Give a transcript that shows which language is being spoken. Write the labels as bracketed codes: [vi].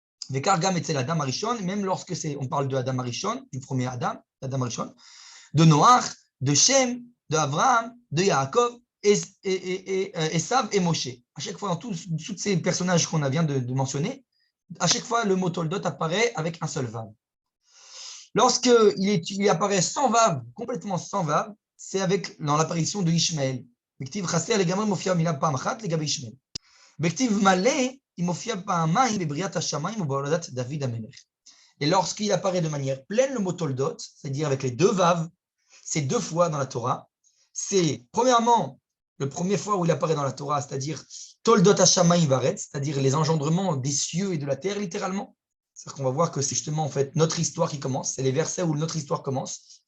[fr] Vekargam etzel Adam Arishon, même lorsque on parle de Adam Arishon, du premier Adam Arishon, de Noach, de Shem, de Abraham, de Yaakov, Esav et Moshe. À chaque fois, dans tous ces personnages qu'on vient de mentionner, à chaque fois, le mot Toldot apparaît avec un seul vav. Lorsqu'il apparaît sans vav, complètement sans vav, c'est dans l'apparition de Ishmaël. [he] בכתיב חסר לגמרי מופיע מילה פעם אחת לגבי ישמעאל. בכתיב מלא [fr] il [he] מופיע פעמיים בבריאת השמיים ובהולדת דוד המלך. [fr] Et lorsqu'il apparaît de manière pleine le mot toldot, c'est-à-dire avec les deux vav, c'est deux fois dans la Torah. C'est premièrement le premier fois où il apparaît dans la Torah, c'est-à-dire toldot hashamayim varet, c'est-à-dire les engendrements des cieux et de la terre littéralement. C'est-à-dire qu'on va voir que c'est justement en fait notre histoire qui commence, c'est les versets où notre histoire commence.